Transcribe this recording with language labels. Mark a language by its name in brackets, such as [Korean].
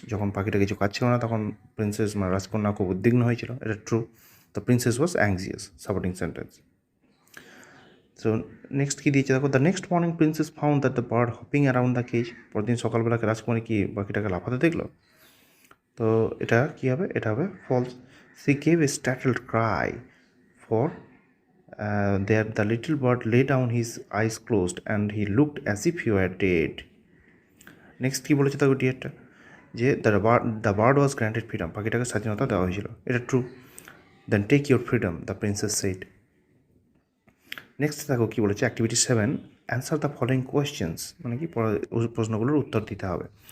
[Bangla] যখন পাখিটা কিছু খাচ্ছিল না তখন প্রিন্সেস রাজকন্যা খুব উদ্বিগ্ন হয়েছিল। এটা true. [English] The princess was anxious, supporting sentence. So next [Bangla] কী দিয়েছে দেখো, [English] The next morning princess found that the bird hopping around the cage. [Bangla] পরদিন সকালবেলাকে রাজকুমারী কি পাখিটাকে লাফাতে দেখলো। তো এটা কী হবে, এটা হবে false. [English] She gave a startled cry, for there the little bird lay down his eyes closed and he looked as if he were dead. [Bangla] Next কী বলেছে তাকে ডিয়ারটা, যে [English] the bird was granted freedom, [Bangla] পাখিটাকে স্বাধীনতা দেওয়া হয়েছিল। এটা true. [English] Then take your freedom, the princess said. Next [Bangla] দেখো কী বলেছে, [English] activity 7, answer the following questions, [Bangla] মানে কি প্রশ্নগুলোর উত্তর দিতে হবে।